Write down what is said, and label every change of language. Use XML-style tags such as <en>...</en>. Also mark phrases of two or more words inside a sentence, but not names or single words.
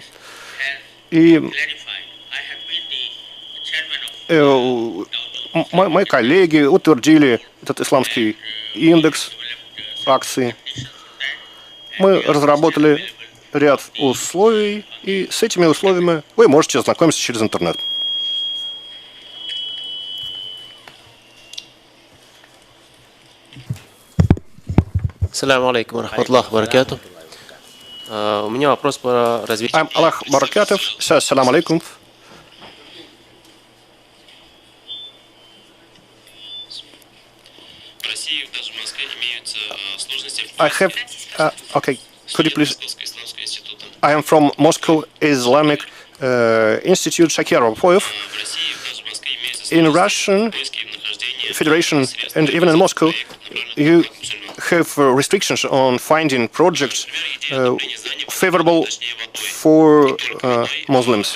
<ru>И мои коллеги утвердили этот исламский индекс акций. Мы разработали ряд условий, и с этими условиями вы можете ознакомиться через интернет.</ru> <ar>السلام عليكم ورحمة الله وبركاته.</ar> <ru>У меня вопрос по развитию.</ru> <ar>الله بركاته. السلام عليكم.</ar> <ru>В России, даже в Москве, имеются сложности.</ru> <en>Okay, could you please? I am from Moscow Islamic Institute Shaikul. In Russian Federation and even in Moscow, you have restrictions on finding projects favorable for Muslims.</en>